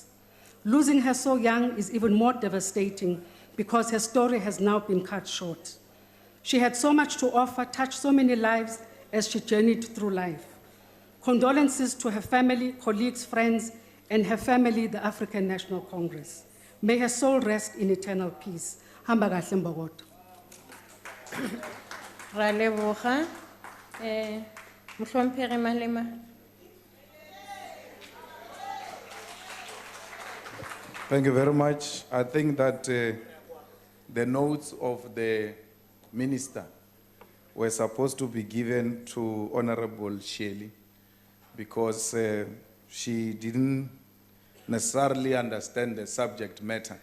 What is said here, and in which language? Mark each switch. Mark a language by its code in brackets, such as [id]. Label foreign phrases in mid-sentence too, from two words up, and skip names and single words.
[en] Losing her so young is even more devastating because her story has now been cut short. She had so much to offer, touched so many lives as she journeyed through life. Condolences to her family, colleagues, friends, and her family, the African National Congress. May her soul rest in eternal peace. [zu] Hamba kahle Mbokodo. [tn] Ra leboga. Mohlomphegi Malema. [en] Thank you very much. I think that the notes of the minister were supposed to be given to Honorable Shelley because she didn't necessarily understand the subject matter.